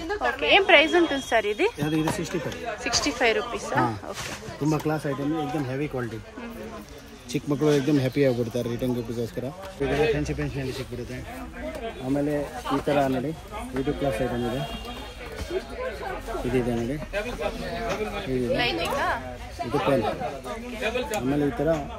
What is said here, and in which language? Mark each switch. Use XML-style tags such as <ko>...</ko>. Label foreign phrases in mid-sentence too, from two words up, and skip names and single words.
<te>ఓకే ఏం ప్రైస్ ఉంటుంది సార్ ఇది</te> <kn>ಇದು 65</kn> <te>రూపీస్ ఓకే</te> <kn>ತುಂಬಾ</kn> <en>class item</en> <kn>एकदम</kn> <en>heavy quality</en> <kn>ಚಿಕ್ಕ ಮಕ್ಕಳು एकदम ಹ್ಯಾಪಿ ಆಗಿಬಿಡ್ತಾರೆ ರಿಟರ್ನ್ ಗಿಫ್ಟ್ಗೋಸ್ಕರ</kn> <en>friendship pencil</en> <kn>ಸಿಕ್ಬಿಡುತ್ತೆ ಆಮೇಲೆ ಈ ತರ ನೋಡಿ ಇದು</kn> <en>class item</en> <kn>ಇದೆ ಇದಿದೆ ನೋಡಿ ಇದು ಪೆನ್ ಆಮೇಲೆ ಈ ತರ</kn>